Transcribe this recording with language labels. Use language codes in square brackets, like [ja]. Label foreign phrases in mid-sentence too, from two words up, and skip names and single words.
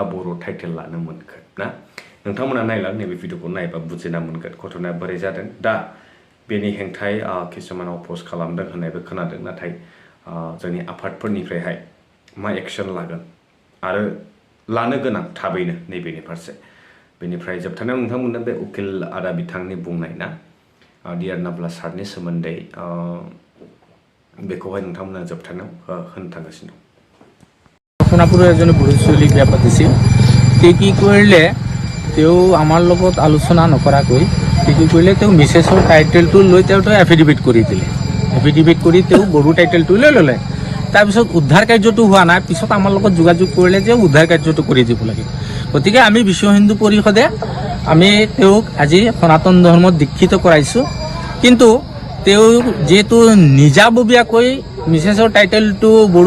[brx] बर' टाइटेल लानो मोनखो ना नोंथांमोना नायला नैबे भिडिअखौ नायबा बुजिना मोनगोन घटनाया बोरै जादों दा बेनि हेंथायै किसुमान अपोज खालामदों होननायबो खोनादों नाथाय जोंनि आफादफोरनिफ्रायहाय मा एक्सन लागोन आरो लानो गोनां थाबैनो नैबेनि फारसे बेनिफ्राय जोबथारनायाव नोंथांमोननो बे उकिल आदा बिथांनि बुंनाय ना डियार नाब्ला सारनि सोमोन्दै बेखौहाय नोंथांमोना जोबथारनायाव होनो थांगासिनो दं [as] সোণাপুৰৰ এজনী বুঢ়ী ছোৱালী বিয়া পাতিছিল তেওঁ কি কৰিলে তেওঁ আমাৰ লগত আলোচনা নকৰাকৈ কি কৰিলে তেওঁ মিছেছৰ টাইটেলটো লৈ তেওঁ এফিডেভিট কৰি দিলে এফিডেভিট কৰি তেওঁ বড়ো টাইটেলটো লৈ ল'লে তাৰপিছত উদ্ধাৰ কাৰ্যটো হোৱা নাই পিছত আমাৰ লগত যোগাযোগ কৰিলে যে উদ্ধাৰ কাৰ্যটো কৰি দিব লাগে গতিকে আমি বিশ্ব হিন্দু পৰিষদে আমি তেওঁক আজি সনাতন ধৰ্মত দীক্ষিত কৰাইছোঁ কিন্তু তেওঁ যেহেতু নিজাববীয়াকৈ মিছেছৰ টাইটেলটো বড়ো